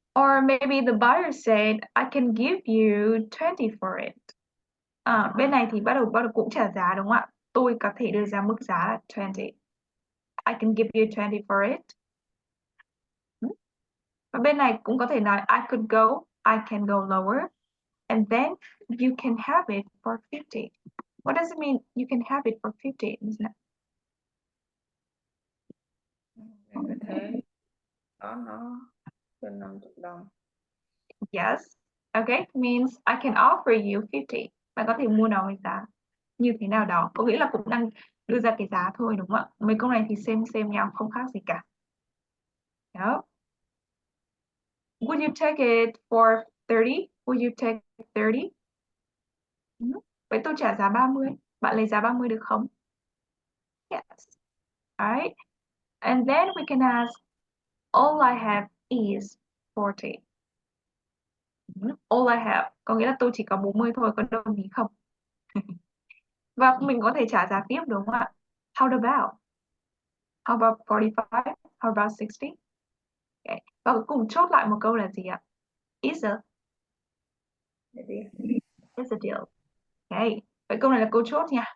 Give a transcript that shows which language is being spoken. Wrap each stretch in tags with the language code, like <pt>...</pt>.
<en>Or maybe the buyer said, I can give you 20 for it.</en> <vi>Bên này thì bắt đầu cũng trả giá đúng không ạ? Tôi có thể đưa ra mức giá là 20.</vi> <en>I can give you 20 for it.</en> <vi>Và bên này cũng có thể nói</vi> <en>I could go, I can go lower. And then you can have it for 50. What does it mean you can have it for 50?</en> <vi>Mình có thể có nó cho 50 đồng.</vi> <en>Yes. Okay, means I can offer you 50.</en> <vi>Bạn có thể mua nó với giá như thế nào đó. Có nghĩa là cũng đang đưa ra cái giá thôi đúng không ạ? Mấy câu này thì xem nhau, không khác gì cả.</vi> <en>Đó. Would you take it for 30? Would you take 30?</en> <vi>Vậy tôi trả giá 30. Bạn lấy giá 30 được không?</vi> <en>Yes. Alright. And then we can ask, all I have is 40. All I have</en> <vi>có nghĩa là tôi chỉ có 40 thôi, có đồng ý không? Và mình có thể trả giá tiếp đúng không ạ?</vi> <en>How about? How about 45? How about 60? Okay.</en> <vi>Và cuối cùng chốt lại một câu là gì ạ?</vi> <en>Is a deal. Okay.</en> <vi>Vậy câu này là câu chốt nha.</vi>